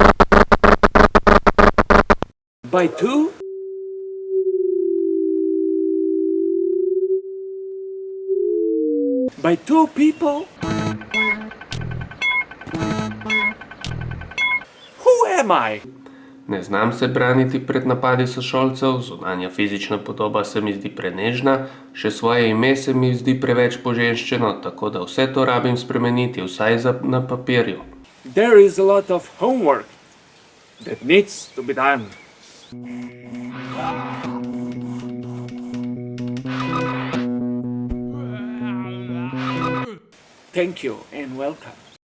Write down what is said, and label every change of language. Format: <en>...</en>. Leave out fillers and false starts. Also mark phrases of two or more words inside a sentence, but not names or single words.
<en>By two? By two people? Who am I?</en> <sl>Ne znam se braniti pred napadi sošolcev, zunanja fizična podoba se mi zdi prenežna, še svoje ime se mi zdi preveč poženščeno, tako da vse to rabim spremeniti, vsaj na papirju.</sl> <en>There is a lot of homework that needs to be done. Thank you and welcome.</en>